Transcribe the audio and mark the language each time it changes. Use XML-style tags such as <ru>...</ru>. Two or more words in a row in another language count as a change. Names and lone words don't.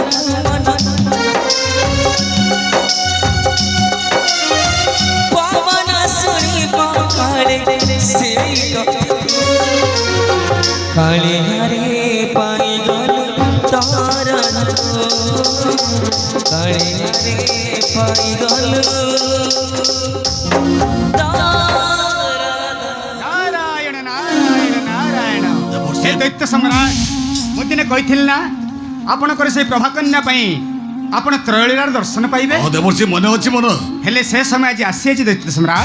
<or>पवन सुनी पकाड़े से काले हरे पाई गल तारा काले हरे पाई गल ନାରାୟଣ ନାରାୟଣ ନାରାୟଣ। ହେ ଦୈତ୍ୟ ସମ୍ରାଟ, ମୁଁ ଦିନେ କହିଥିଲି ନା ଆପଣଙ୍କର ସେଇ ପ୍ରଭାକନ୍ୟା ପାଇଁ ଆପଣ ତ୍ରୟଳୀଳାର ଦର୍ଶନ ପାଇବେ। ଦେବର୍ଷି ମନେ ଅଛି ମୋର। ହେଲେ ସେ ସମୟ ଆଜି ଆସିଯାଇଛି ଦୈତ୍ୟ ସମ୍ରାଟ।</or>